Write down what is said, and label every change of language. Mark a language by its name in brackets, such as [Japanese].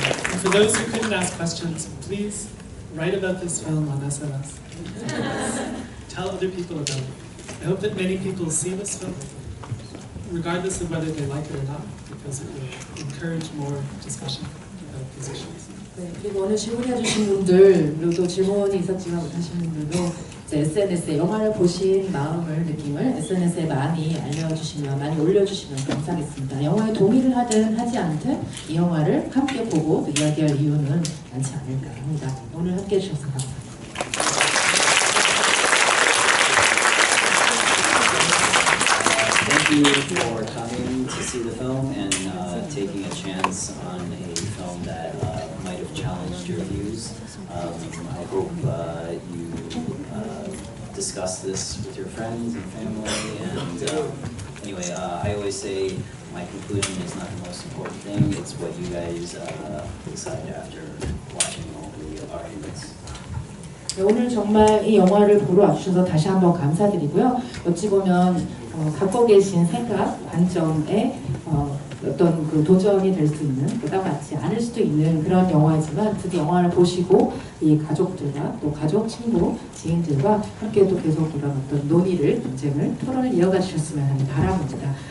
[English] And for those who couldn't ask questions, please write about this film on SNS. Tell other people about it. I hope that many people see this film, regardless of whether they like it or not, because it will encourage more discussion about these issues. [Korean] 네, 그리고 오늘 질문해 주신 분들도 질문이 있었지만 못하신 분들도 이제 SNS에 영화를 보신 마음을 느낌을 SNS에 많이 알려주시면 많이 올려주시면 감사하겠습니다. 영화에 동의를 하든 하지 않든 이 영화를 함께 보고 이야기할 이유는 많지 않을까 합니다. 오늘 함께 해주셔서 감사합니다. [English] Thank you for coming to see the film and taking a chance on a film that might have challenged your views. I hope you discuss this with your friends and family. And anyway, I always say my conclusion is not the most important thing. It's what you guys decide after watching all the arguments. [Korean] 네, 오늘 정말 이 영화를 보러 와주셔서 다시 한번 감사드리고요. 어찌 보면 갖고 계신 생각, 관점에 어떤 그 도전이 될 수 있는, 보다 맞지 않을 수도 있는 그런 영화이지만 그 영화를 보시고 이 가족들과 또 가족, 친구, 지인들과 함께 또 계속 이런 어떤 논의를, 논쟁을, 토론을 이어가 주셨으면 하는 바람입니다.